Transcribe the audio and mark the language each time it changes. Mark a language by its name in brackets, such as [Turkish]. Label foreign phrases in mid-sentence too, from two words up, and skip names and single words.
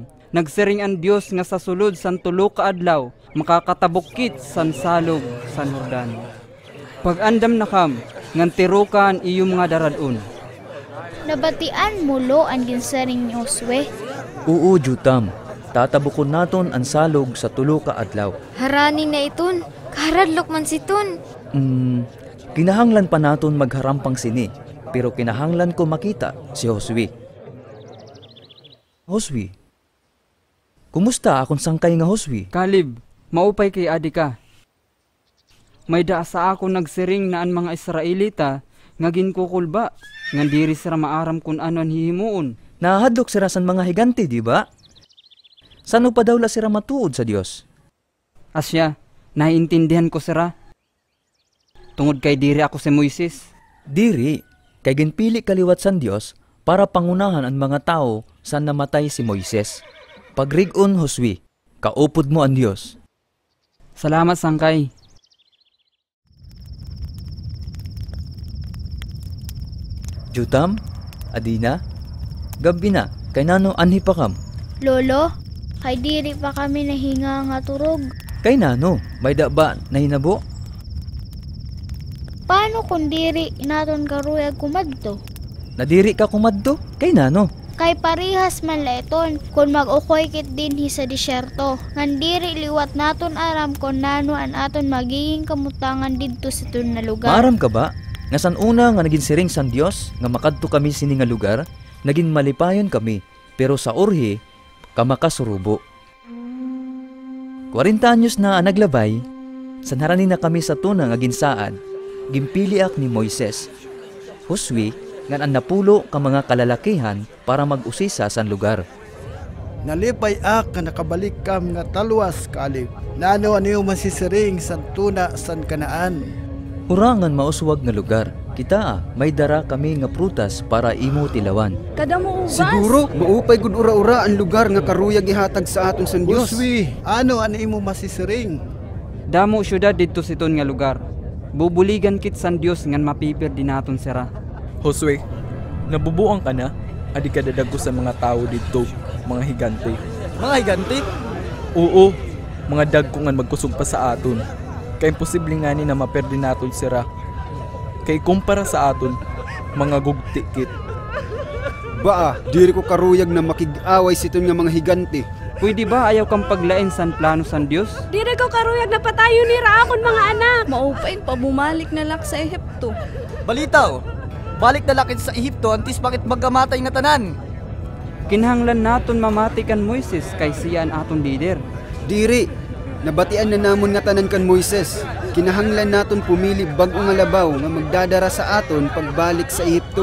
[Waray] Nagsiring ang Dios nga sa sulod san tulo ka adlaw makakatabok kit san salog san Jordan. Pag-andam na kam ngan tirukan iyong mga daradon. Nabatian mo lo ang ginsaring ni Josue. Oo, Jutam. Tatabukon naton ang salog sa tulo ka adlaw. Harani na iton, karadlok man siton. Kinahanglan pa naton magharampang sini, pero kinahanglan ko makita si Josue. Josue, kumusta akong sangkay nga Josue? Kalib, maupay kay adi ka. May daa sa ako nagsiring na ang mga Israelita nga ginkukulba, nga diri sira maaram kun ano ang hihimuon. Nahadlok sira san mga higante, di ba? Sano pa daw la sira matuod sa Dios? Asya, naiintindihan ko sira. Tungod kay diri ako si Moises. Diri, kay ginpili kaliwat san Dios para pangunahan ang mga tao sa namatay si Moises. Pagrig-on Josue, kaupod mo ang Dios. Salamat sangkay. Jutam, Adina, gabi na, kay nano anhi pa kam? Lolo, kay diri pa kami nahinga nga turog. Kay nano, may da ba nahinabo? Paano kung diri naton karuyag kumadto? Nadiri ka kumadto? Kay nano? Kay parihas man leton kung mag-ukoy kit dinhi sa disyerto. Ngan diri liwat naton aram kung nano an aton magiging kamutangan didto sa tun na lugar. Maaram ka ba? Nga san una nga naging siring san Dios, nga makadto kami sini nga lugar, naging malipayon kami, pero sa urhi, kamakasurubo. 40 anyos na naglabay, sanharani na kami sa tuna nga ginsaad, gimpiliak ni Moises. Josue, nga ang napulo ka mga kalalakihan para mag-usisa san lugar. Nalipay ak nga nakabalik kam nga talwas kalib. Nano ano masisiring san tuna san Kanaan. Urangan mauswag nga lugar. Kita may dara kami nga prutas para imo tilawan. Kada mo ubas. Siguro, maupay gud ura-ura ang lugar nga karuyag ihatag sa aton sa Dios. Josue, ano imo masisiring? Damo syudad didto siton nga lugar. Bubuligan kit san Dios ngan mapipir din naton sira. Josue, nabubuang ka na? Adi ka dadagko sa mga tao dito, mga higante. Mga higante? Oo, mga dagko nga magkusog pa sa aton. Kaya imposible nga ni na maperdi naton sira. Kay kumpara sa aton, mga gugtikit. Baa, diri ko karuyag na makig-away siton nga mga higante. Pwede ba ayaw kang paglain san plano san Dios? Dire ko karuyag na patayo ni Raakon mga anak. Maupay pa bumalik na lak sa Ehipto. Balitaw, balik na lakit sa Ehipto antis bakit magamatay nga tanan. Kinahanglan naton mamati kan Moises kay siya ang aton leader. Diri, nabatian na namon nga tanan kan Moises. Kinahanglan naton pumili bag-o nga labaw nga magdadara sa aton pagbalik sa Ehipto.